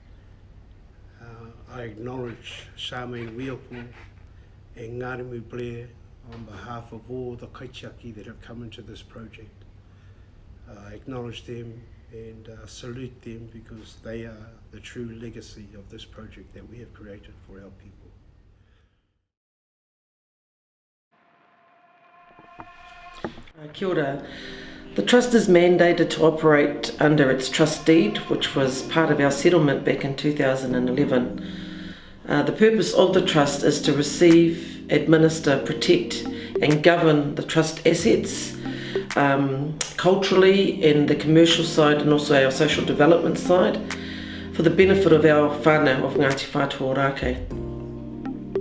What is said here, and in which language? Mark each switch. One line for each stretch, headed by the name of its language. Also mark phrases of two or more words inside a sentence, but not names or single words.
English: I acknowledge Charmaine Wheelpool and Ngārimu Blair on behalf of all the kaitiaki that have come into this project. I acknowledge them and salute them because they are the true legacy of this project that we have created for our people.
Māori: Kia ora.
English: The Trust is mandated to operate under its trust deed, which was part of our settlement back in 2011. The purpose of the Trust is to receive, administer, protect and govern the Trust assets culturally and the commercial side and also our social development side for the benefit of our whānau of Ngāti Whātua ŌRākei.